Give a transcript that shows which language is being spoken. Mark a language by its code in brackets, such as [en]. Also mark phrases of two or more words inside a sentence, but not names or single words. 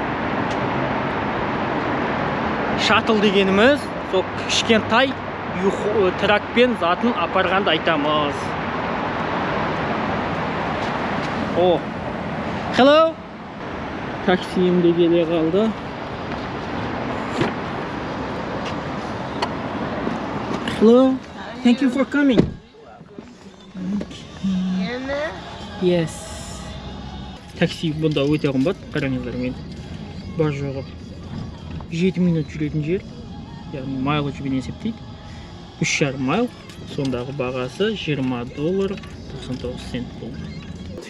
[kk] Шаттл дегеніміз сол кішкентай тракпен затын апарғанды айтамыз. [en] Hello. [kk] Таксиім де келе қалды. [en] Hello. Thank you for coming. Yes. [kk] Такси бұнда өте қымбат, қараңыздар мен. Бар жоғы 7 минут жүретін жер, яғни майлджбен есептейді. 3,5 майл, сондағы бағасы $20.99 болды.